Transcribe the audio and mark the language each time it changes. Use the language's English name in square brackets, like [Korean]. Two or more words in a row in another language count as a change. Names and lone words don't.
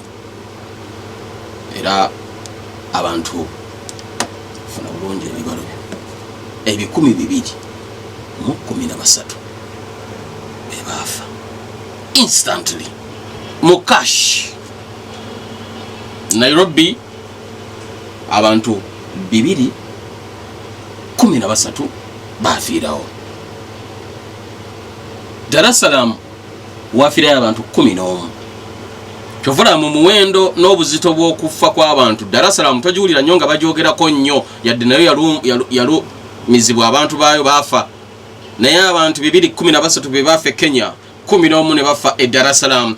[Ganda] Era abantu funa bulungi ebibalo 213 bebaafa instantly mu cash. Nairobi abantu 213 baafiirawo. Dar es Salaam wafiirayo abantu 11. Kyovula mu muwendo n'obuzito bw'okufa kw'abantu Dar es Salaam togiwulira nnyo nga bagyogerako nnyo, yadde nayo yalumizibwa abantu baayo baafa. Naye abantu 213 be baafa Kenya, 11 ne bafa e Dar es Salaam.